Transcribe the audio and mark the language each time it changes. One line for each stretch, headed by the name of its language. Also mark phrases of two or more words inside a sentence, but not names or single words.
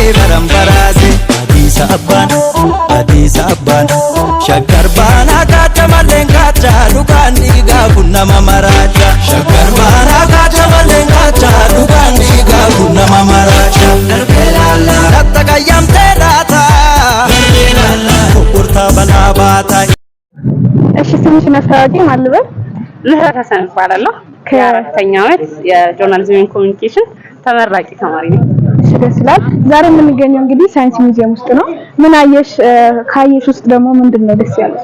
Oromo: barambarase Addis Abban Shakkar baana kaatamalleen kaata dhugaan dhiigaa kun nama maraacha Shakkar baana kaatamalleen kaata dhugaan dhiigaa kun nama maraacha darbee laallaa dhatta qayyamtee laata darbee laallaa gurgurtaa balaa baata.
Amharic: እሺ ስምሽን አስተዋውቂ ማን ልበል? ምህረት ሀሰን እባላለሁ። ከአራተኛ ዓመት የጆርናሊዝም ኮሚኒኬሽን ተመራቂ ተማሪ ነኝ። እሺ ደስ ይላል። ዛሬ የምንገኘው እንግዲህ ሳይንስ ሙዚየም ውስጥ ነው። ምን አየሽ? ካየሽ ውስጥ ደግሞ ምንድነው ደስ ያለሽ?